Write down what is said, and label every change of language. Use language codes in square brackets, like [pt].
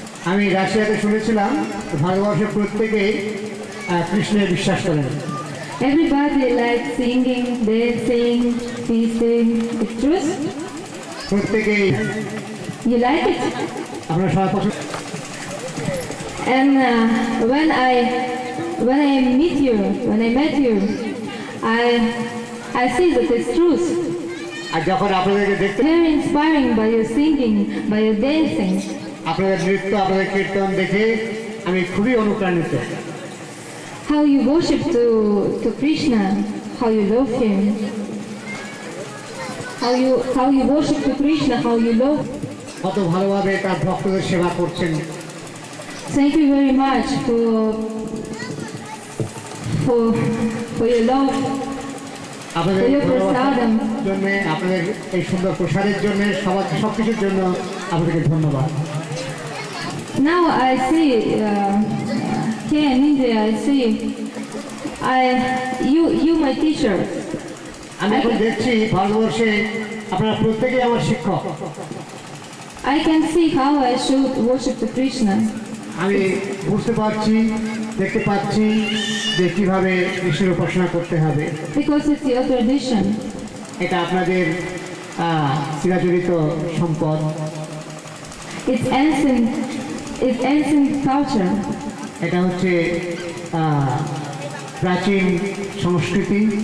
[bn] আমি রাশিয়াতে শুনেছিলাম ভারতবর্ষের প্রত্যেকেই কৃষ্ণে বিশ্বাস করেন। [en] Everybody like singing, dancing, feasting. It's true? [bn] প্রত্যেকেই। [en] You like it? [bn] আপনারা সবাই পছন্দ। [en] And when I met you, I see that it's truth. [bn] আর যখন আপনাদেরকে দেখতে [en] very inspiring by your singing, by your dancing. [bn] আপনাদের নৃত্য, আপনাদের কীর্তন দেখে আমি খুবই অনুপ্রাণিত। [en] How you worship to Krishna, how you love him. How you worship to Krishna, how you love. [bn] কত ভালোভাবে তার ভক্তদের সেবা করছেন। [en] Thank you very much for your love. [bn] আপনাদের জন্য, আপনাদের এই সুন্দর প্রসাদের জন্য, সবকিছুর জন্য আপনাদেরকে ধন্যবাদ। [en] Now I see here in India, I see you my teacher. [bn] আমি এখন দেখছি ভারতবর্ষে আপনারা প্রত্যেকেই আমার শিক্ষক। [en] I can see how I should worship to Krishna. [bn] আমি বুঝতে পারছি, দেখতে পাচ্ছি যে কিভাবে কৃষ্ণের উপাসনা করতে হবে। [en] Because it's your tradition. [bn] এটা আপনাদের চিরাচরিত সম্পদ। [en] It's ancient culture. [bn] এটা হচ্ছে প্রাচীন সংস্কৃতি।